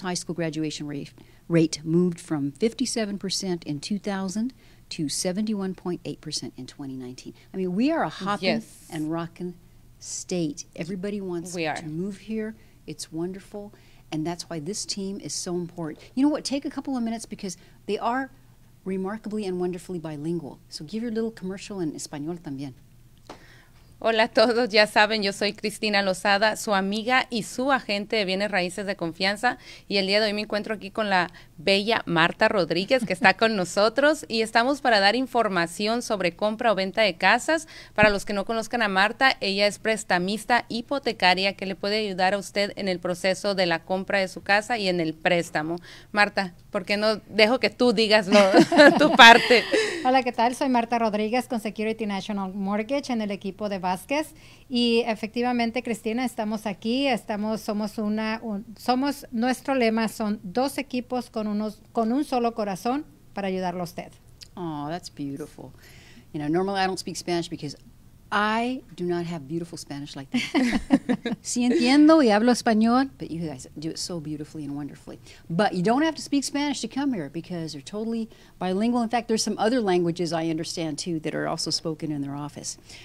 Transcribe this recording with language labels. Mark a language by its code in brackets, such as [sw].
[en] high school graduation rate moved from 57% in 2000 to 71.8% in 2019. I mean, we are a hopping and rocking state. Everybody wants to move here. It's wonderful. And that's why this team is so important. You know what? Take a couple of minutes because they are remarkably and wonderfully bilingual. So give your little commercial [es] en español también. Hola a todos, ya saben, yo soy Cristina Lozada, su amiga y su agente de bienes raíces de confianza, y el día de hoy me encuentro aquí con la bella Marta Rodríguez, que está con nosotros, y estamos para dar información sobre compra o venta de casas. Para los que no conozcan a Marta, ella es prestamista hipotecaria que le puede ayudar a usted en el proceso de la compra de su casa y en el préstamo. Marta, ¿por qué no dejo que tú digas tu parte? Hola, ¿qué tal? Soy Marta Rodríguez con Security National Mortgage en el equipo de Vázquez, y efectivamente, Cristina, estamos aquí, somos nuestro lema son dos equipos con un solo corazón para ayudarlo a usted. [en] Oh, that's beautiful. You know, normally I don't speak Spanish because I do not have beautiful Spanish like that. [es] Sí entiendo y hablo español, [en] but you guys do it so beautifully and wonderfully. But you don't have to speak Spanish to come here because they're totally bilingual. In fact, there's some other languages I understand too that are also spoken in their office.